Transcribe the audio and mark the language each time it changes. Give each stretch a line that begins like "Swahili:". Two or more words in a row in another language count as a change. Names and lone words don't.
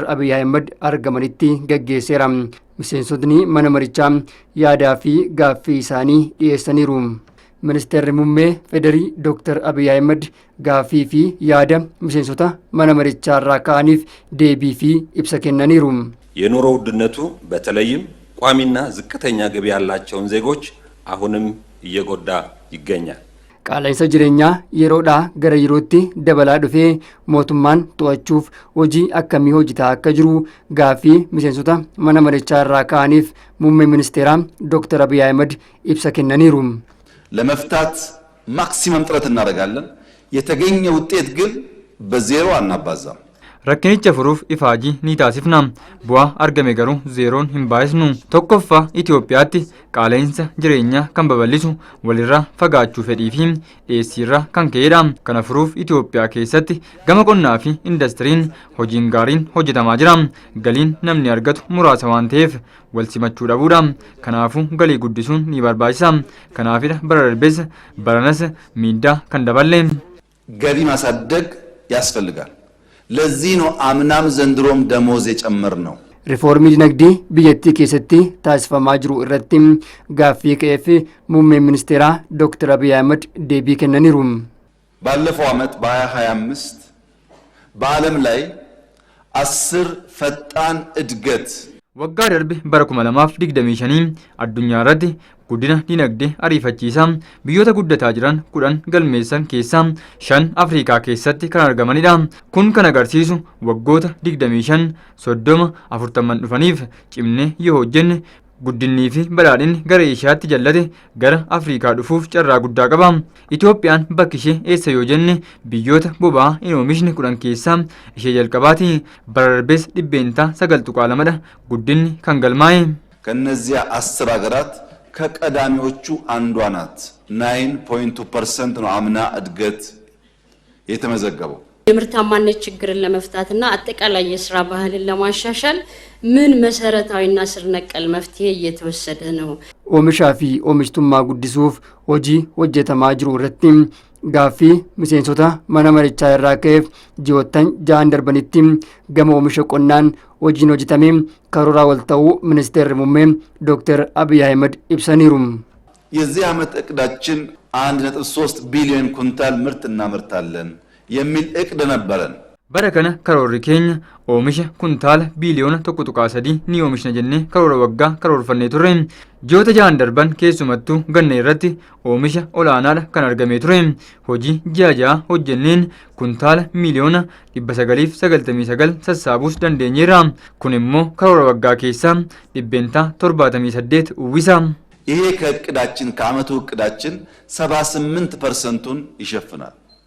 Oromo: Abiy Ahmed argamanitti geggeesseera. Miseensotni mana marichaa yaadaa fi gaaffii isaanii dhiyeessaniiru. Ministeerri muummee Federii Dr. Abiy Ahmed gaaffii fi yaada miseensota mana marichaa irraa ka'aniif deebii fi ibsa kennaniiru.
Amharic: የኑሮ ውድነቱ በተለይም ቋሚና ዝቅተኛ ገቢ ያላቸውን ዜጎች አሁንም እየጎዳ ይገኛል።
Oromo: Qaala'insa jireenyaa yeroodhaa gara yerootti dabalaa dhufee mootummaan to'achuuf hojii akkamii hojjetaa akka jiru gaaffii miseensota mana marichaa irraa ka'aniif muummee ministeeraa Dr. Abiy Ahmed ibsa kennaniiru.
Amharic: ለመፍታት ማክሲመም ጥረት እናደርጋለን። የተገኘ ውጤት ግን በዜሮ አናባዛም።
Oromo: Rakkinicha furuuf ifaajii ni taasifna. Bu'aa argame garuu zeeroon hin baay'isnu. Tokkoffaa Itoophiyaatti qaala'insa jireenyaa kan babal'isu walirraa fagaachuu fedhii fi dhiyeessiirraa kan ka'edha. Kana furuuf Itoophiyaa keessatti gama qonnaa fi indastiriin hojiin gaariin hojjetamaa jira. Galiin namni argatu muraasa waan ta'eef wal simachuu dhabuudha. Kanaafuu galii guddisuun ni barbaachisa. Kanaafidha bara darbees baranas miidhaa kan daballe.
Amharic: ገቢ ማሳደግ ያስፈልጋል። ለዚህ ነው አምናም ዘንድሮም ደሞዝ የጨመር ነው።
Oromo: Rifoormii dinagdee biyyattii keessatti taasifamaa jiru irratti gaaffii ka'eef muummeen ministeeraa Dr. Abiy Ahmed deebii kennaniiru.
Amharic: ባለፈው ዓመት በ2025 በዓለም ላይ 10 ፈጣን እድገት
Oromo: Waggaa darbe bara 2025 addunyaa irratti guddina dinagdee ariifachiisaa biyyoota guddataa jiran 10 galmeessan keessaa 5 Afrikaa keessatti kan argamanidha. Kun kan agarsiisu waggoota 25, 30, 40 dhufaniif cimnee yoo hojjenne guddinii fi badhaadhinni gara Eeshiyaatti jallate gara Afrikaa dhufuuf carraa guddaa qaba. Itoophiyaan bakki ishee eessa yoo jenne biyyoota boba'aa hin oomishne 10 keessaa ishee jalqabaati. Bara darbees dhibbeentaa 9.2 guddinni kan galmaa'e.
Amharic: ከነዚያ 10 ሀገራት ከቀዳሚዎቹ አንዷ ናት። 9.2% ነው አምና እድገት የተመዘገበው። የምርታማነት ችግርን ለመፍታትና አጠቃላይ የሥራ ባህልን ለማሻሻል ምን መሰረታዊና ስር ነቀል መፍትሄ እየተወሰደ ነው?
Oromo: Oomishaa fi oomishtummaa guddisuuf hojii hojjetamaa jiru irratti gaaffii miseensota mana marichaa irraa ka'eef ji'oottan 6 darbanitti gama oomisha qonnaan hojiin hojjetame karoora wal ta'uu ministeerri muummee Dr. Abiy Ahmed ibsaniiru.
Amharic: የዚህ ዓመት እቅዳችን 1.3 ቢሊዮን ኩንታል ምርት እናመርታለን የሚል እቅድ ነበረን።
Oromo: Bara kana karoorri keenya oomisha kuntaala biiliyoona 1.3 ni oomishna jennee karoora waggaa karoorfannee turre. Ji'oota 6 darban keessumattuu ganna irratti oomisha olaanaadha kan argamee ture. Hojii ji'a 6 hojjenneen kuntaala miiliyoona 999 sassaabuus dandeenyeerra. Kun immoo karoora waggaa keessaa dhibbeentaa 78 uwwisa.
Amharic: ይሄ ከእቅዳችን ከዓመቱ እቅዳችን 78%ን ይሸፍናል።